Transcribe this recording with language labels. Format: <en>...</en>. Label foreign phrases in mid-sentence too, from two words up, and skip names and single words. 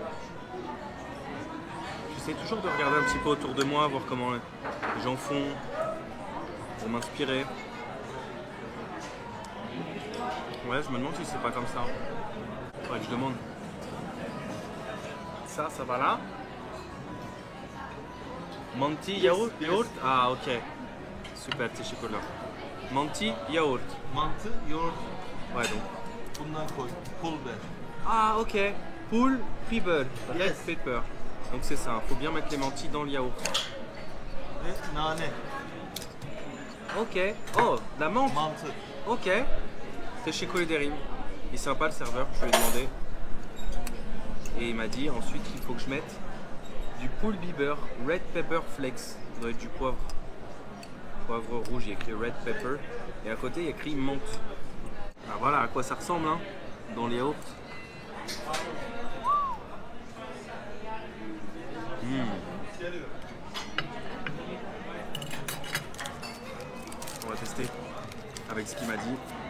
<fr>J'essaie toujours de regarder un petit peu autour de moi, voir comment les gens font, pour m'inspirer. Ouais, je me demande si c'est pas comme ça. Faudrait que je demande. Ça va là. Manti yaourt? Ah, ok. Super, teşekkürler. Manti yaourt.</fr> <tr>Mantı, yoğurt,</tr> <fr>Ouais, donc.</fr> <tr>bundan koy. Pul biber.</tr> <en>Ah, ok. Pool pepper. Red Yes. pepper.</en> <fr>Donc c'est ça, faut bien mettre les lentilles dans le yaourt.</fr> <tr>Ve nane,</tr> <fr>Ok. Oh, la menthe.</fr> <tr>mantı. Ok. Teşekkür ederim.</tr> <fr>Il est sympa le serveur, je lui ai demandé. Et il m'a dit ensuite qu'il faut que je mette du</fr> <tr>pool biber,</tr> <en>red pepper flakes.</en> <fr>Ça doit être du poivre. Poivre rouge, il y a écrit</fr> <en>red pepper.</en> <fr>Et à côté, il y a écrit menthe. Ah, voilà à quoi ça ressemble hein, dans les yaourts. On va tester avec ce qu'il m'a dit.</fr>